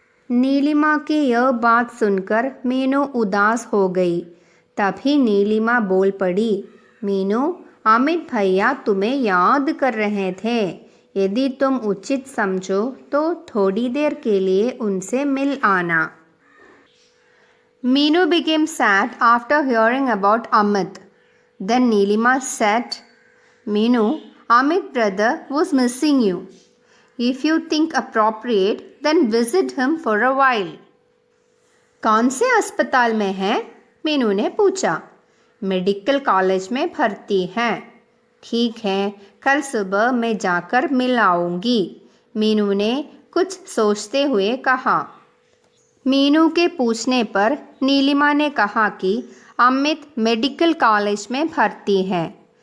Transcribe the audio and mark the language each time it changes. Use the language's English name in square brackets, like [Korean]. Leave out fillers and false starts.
[Hindi] नीलिमा की यह बात सुनकर मीनू उदास हो गई। तभी नीलिमा बोल पड़ी, मीनू, अमित भैया तुम्हें याद कर रहे थे। यदि तुम उचित समझो तो थोड़ी देर के लिए उनसे मिल आना। [English] Meenu became sad after hearing about Amit. Then Nilima said, Meenu, Amit brother was missing you. If you think appropriate, then visit him for a while. [Hindi] कौन से अस्पताल में है? मीनू ने पूछा। मेडिकल कॉलेज में भर्ती हैं। ठीक है, कल सुबह मैं जाकर मिल आऊँगी, मीनू ने कुछ सोचते हुए कहा। मीनू के पूछने पर नीलिमा ने कहा कि अमित मेडिकल कॉलेज में भर्ती है।